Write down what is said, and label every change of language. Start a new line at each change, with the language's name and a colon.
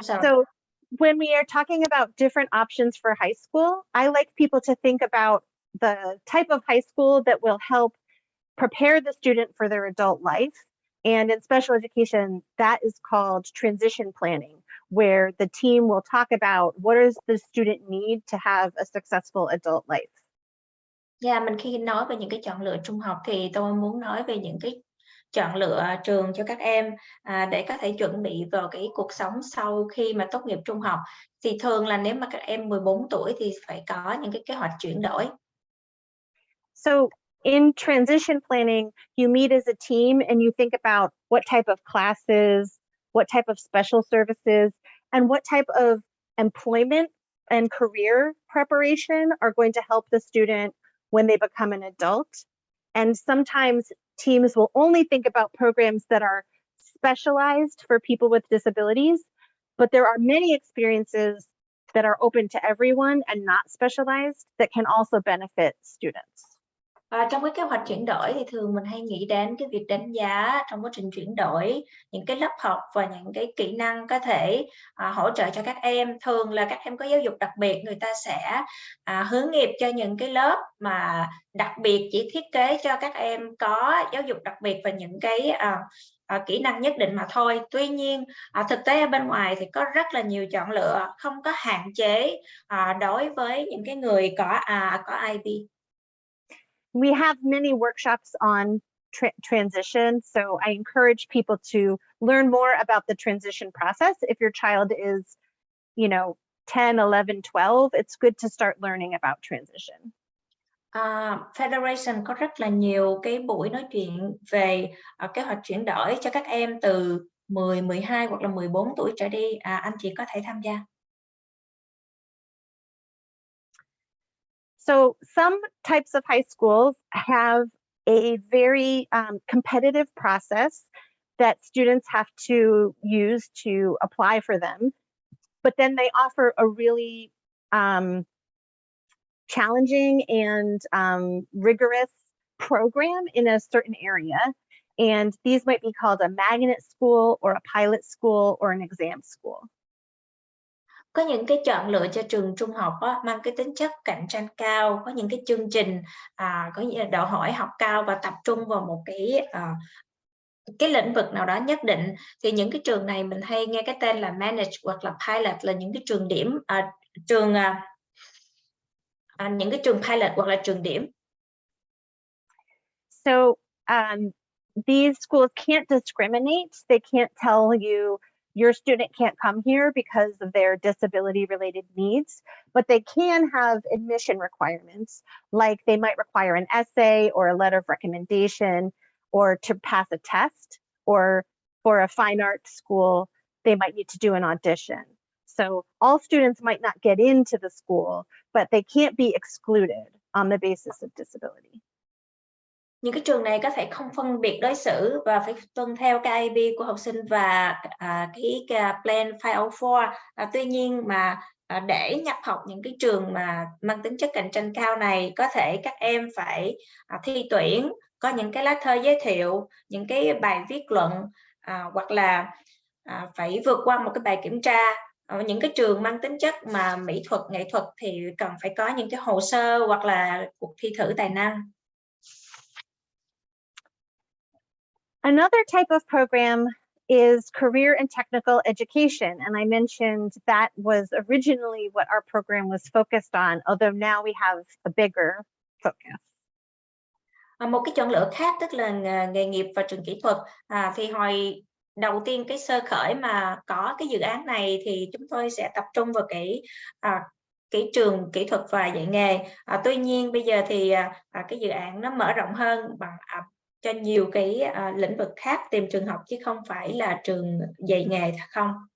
English: So when we are talking about different options for high school, I like people to think about the type of high school that will help prepare the student for their adult life. And in special education, that is called transition planning, where the team will talk about what does the student need to have a successful adult life.
Vietnamese: Yeah, mình khi nói về những cái chọn lựa trung học thì tôi muốn nói về những cái chọn lựa trường cho các em để có thể chuẩn bị vào cái cuộc sống sau khi mà tốt nghiệp trung học. Thì thường là nếu mà các em 14 tuổi thì phải có những cái kế hoạch chuyển đổi.
English: So in transition planning, you meet as a team and you think about what type of classes, what type of special services, and what type of employment and career preparation are going to help the student when they become an adult. And sometimes teams will only think about programs that are specialized for people with disabilities, but there are many experiences that are open to everyone and not specialized that can also benefit students.
Vietnamese: Trong cái kế hoạch chuyển đổi thì thường mình hay nghĩ đến cái việc đánh giá trong quá trình chuyển đổi, những cái lớp học và những cái kỹ năng có thể hỗ trợ cho các em. Thường là các em có giáo dục đặc biệt, người ta sẽ hướng nghiệp cho những cái lớp mà đặc biệt chỉ thiết kế cho các em có giáo dục đặc biệt và những cái kỹ năng nhất định mà thôi. Tuy nhiên, thực tế ở bên ngoài thì có rất là nhiều chọn lựa, không có hạn chế đối với những cái người có IEP.
English: We have many workshops on transition, so I encourage people to learn more about the transition process. If your child is, 10, 11, 12, it's good to start learning about transition.
Vietnamese: Federation có rất là nhiều cái buổi nói chuyện về kế hoạch chuyển đổi cho các em từ 10, 12 hoặc là 14 tuổi trở đi. Anh chị có thể tham gia.
English: So some types of high schools have a very competitive process that students have to use to apply for them, but then they offer a really challenging and rigorous program in a certain area. And these might be called a magnet school or a pilot school or an exam school.
Vietnamese: Có những cái chọn lựa cho trường trung học mang cái tính chất cạnh tranh cao, có những cái chương trình có nghĩa là đòi hỏi học cao và tập trung vào một cái lĩnh vực nào đó nhất định. Thì những cái trường này mình hay nghe cái tên là manage hoặc là pilot, là những cái trường điểm, những cái trường pilot hoặc là trường điểm.
English: So these schools can't discriminate. They can't tell you your student can't come here because of their disability related needs, but they can have admission requirements, like they might require an essay or a letter of recommendation or to pass a test, or for a fine arts school, they might need to do an audition. So all students might not get into the school, but they can't be excluded on the basis of disability.
Vietnamese: Những cái trường này có thể không phân biệt đối xử và phải tuân theo cái IEP của học sinh và cái Plan 504. Tuy nhiên mà để nhập học những cái trường mà mang tính chất cạnh tranh cao này, có thể các em phải thi tuyển, có những cái lá thơ giới thiệu, những cái bài viết luận, hoặc là phải vượt qua một cái bài kiểm tra. Những cái trường mang tính chất mà mỹ thuật, nghệ thuật thì cần phải có những cái hồ sơ hoặc là cuộc thi thử tài năng.
English: Another type of program is career and technical education. And I mentioned that was originally what our program was focused on, although now we have a bigger focus.
Vietnamese: Một cái chọn lựa khác tức là nghề nghiệp và trường kỹ thuật. Thì hồi đầu tiên cái sơ khởi mà có cái dự án này thì chúng tôi sẽ tập trung vào cái trường kỹ thuật và dạy nghề. Tuy nhiên bây giờ thì cái dự án nó mở rộng hơn bằng cho nhiều cái lĩnh vực khác tìm trường học chứ không phải là trường dạy nghề không.